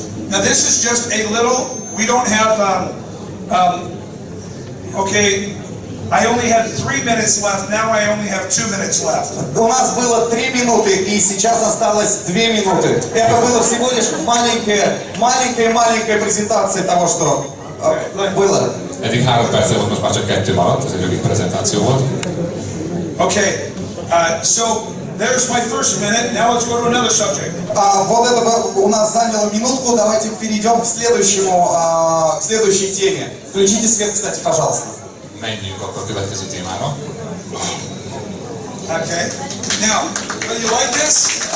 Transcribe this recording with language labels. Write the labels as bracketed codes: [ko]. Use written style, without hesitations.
[en] Now this is just a little, we don't have, okay, I only had 3 minutes left, now I only have 2 minutes left. [ru] У нас было 3 минуты, и сейчас осталось 2 минуты. Это было всего лишь маленькая презентация того, что было. [hu] Eddig 3 perc volt, most már csak 2 maradt, ez egy rövid prezentáció volt. [en] Okay, so there's my first minute, now let's go to another subject. [ru] Вот это у нас заняло минутку, давайте перейдем к следующей теме. Включите свет, кстати, пожалуйста. [hu] Menjünk akkor a következő témára. [en] Okay, now, do you like this?